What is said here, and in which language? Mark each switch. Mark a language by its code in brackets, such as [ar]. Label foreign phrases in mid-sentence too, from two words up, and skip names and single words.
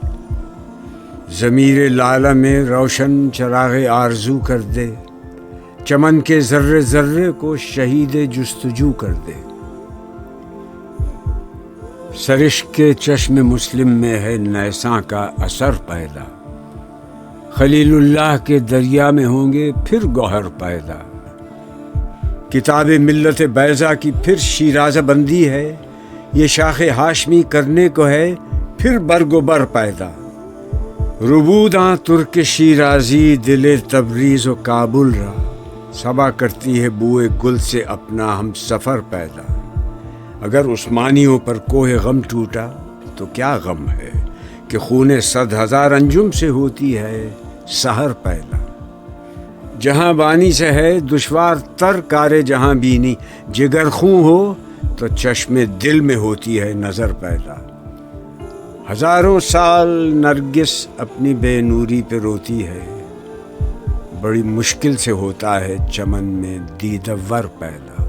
[ur] ضمیر لالہ میں روشن چراغ آرزو کر دے، چمن کے ذرے ذرے کو شہید جستجو کر دے، سرشک کے چشم مسلم میں ہے نیساں کا اثر پیدا، خلیل اللہ کے دریا میں ہوں گے پھر گوہر پیدا، کتاب ملت بیضا کی پھر شیرازہ بندی ہے، یہ شاخ ہاشمی کرنے کو ہے پھر برگ و بر پیدا، [fa] ربوداں ترک شیرازی دل تبریز و کابل را، [ur] صبا کرتی ہے بوئے گل سے اپنا ہم سفر پیدا، اگر عثمانیوں پر کوہ غم ٹوٹا تو کیا غم ہے کہ خون 100,000 انجم سے ہوتی ہے سحر پیدا، جہاں بانی سے ہے دشوار تر کار جہاں بینی، جگر خوں ہو تو چشم دل میں ہوتی ہے نظر پیدا، ہزاروں سال نرگس اپنی بے نوری پہ روتی ہے، بڑی مشکل سے ہوتا ہے چمن میں دیدور پیدا،